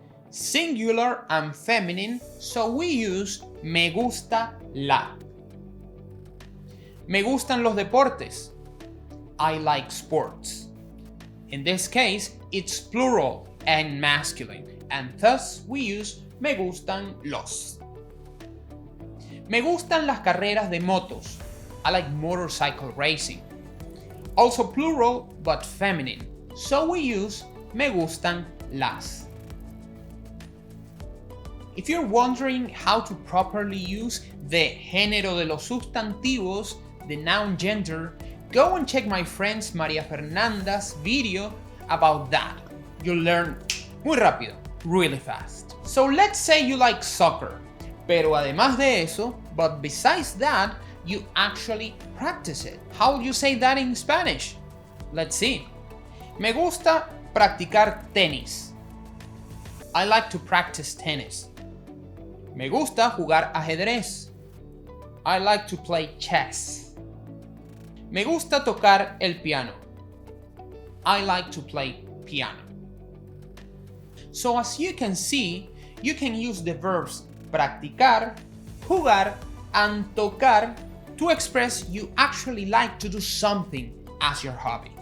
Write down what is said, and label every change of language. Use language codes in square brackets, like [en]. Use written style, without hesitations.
[en] Singular and feminine, so we use [es] me gusta la. Me gustan los deportes. [en] I like sports. In this case, it's plural and masculine, and thus we use [es] me gustan los. Me gustan las carreras de motos. [en] I like motorcycle racing. Also plural but feminine, so we use [es] me gustan las. [en] If you're wondering how to properly use the [es] género de los sustantivos, [en] the noun gender, go and check my friend Maria Fernanda's video about that. You'll learn [es] muy rápido, [en] really fast. So let's say you like soccer, [es] pero además de eso, [en] but besides that, you actually practice it. How would you say that in Spanish? Let's see. [es] Me gusta practicar tenis. [en] I like to practice tennis. [es] Me gusta jugar ajedrez. [en] I like to play chess. [es] Me gusta tocar el piano. [en] I like to play piano. So as you can see, you can use the verbs practicar, jugar, and tocar to express you actually like to do something as your hobby.